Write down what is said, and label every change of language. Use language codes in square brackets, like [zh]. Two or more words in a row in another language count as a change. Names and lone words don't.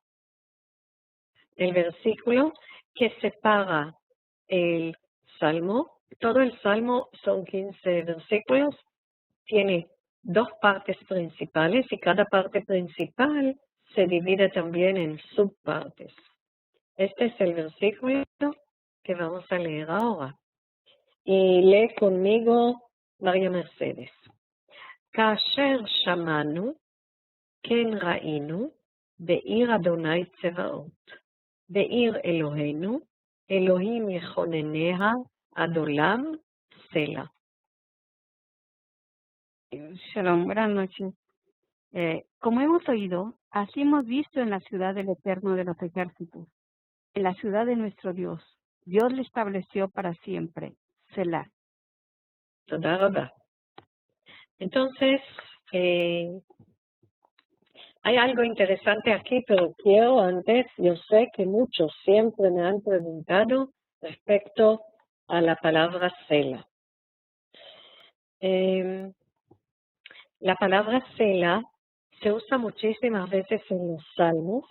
[es] El versículo que separa el Salmo, todo el Salmo son 15 versículos, tiene 2 partes principales y cada parte principal se divide también en subpartes. Este es el versículo que vamos a leer ahora. Y lee conmigo María Mercedes. [he] כאשר שמענו, כן ראינו, בעיר אדוני צבאות, בעיר אלוהינו, אלוהים יכונניה עד עולם, סלה. [es] Shalom, buenas noches. Como hemos oído, así hemos visto en la ciudad del Eterno de los ejércitos, en la ciudad de nuestro Dios. Dios le estableció para siempre. Selah. [he] תודה רבה. [es] Entonces, hay algo interesante aquí, pero quiero antes, yo sé que muchos siempre me han preguntado respecto a la palabra Selah. La palabra Selah se usa muchísimas veces en los salmos.